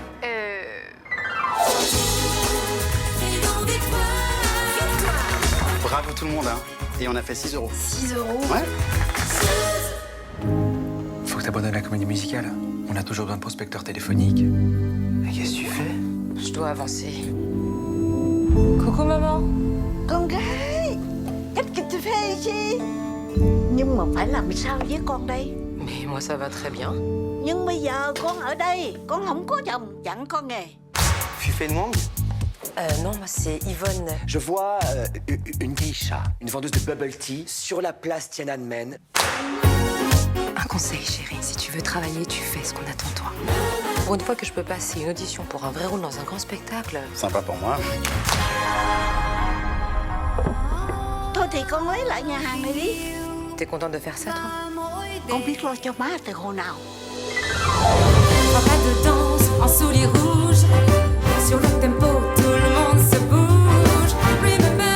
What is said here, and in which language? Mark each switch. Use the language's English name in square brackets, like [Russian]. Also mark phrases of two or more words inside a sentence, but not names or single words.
[French] Bravo tout le monde, hein. Et on a fait 6 €. 6 €. Ouais. Faut que t'abandonnes la comédie musicale. On a toujours besoin de prospecteurs téléphoniques. Mais qu'est-ce que tu fais? Je dois avancer. Coucou maman. [Vietnamese] Con gái, [French] qu'est-ce que tu fais ici? [Vietnamese] Nhưng mà phải làm sao với con đây? [French] Mais moi ça va très bien. [Vietnamese] Nhưng bây giờ con ở đây, con không có chồng, chẳng có nghề. [French] Fufei Nwang. Non, moi c'est Yvonne. Je vois une geisha, une vendeuse de [English] bubble tea, [French] sur la place Tiananmen. Un conseil, chérie. Si tu veux travailler, tu fais ce qu'on attend de toi. Pour une fois que je peux passer une audition pour un vrai rôle dans un grand spectacle. Sympa pour moi. [Vietnamese] Thôi thì con lấy lại nhà hàng này đi. [French] T'es contente de faire ça toi? [Vietnamese] Con biết lo cho má từ hồi nào. [French] Pas de danse en souliers rouges. Sur le tempo, tout le monde se bouge. [English] Remember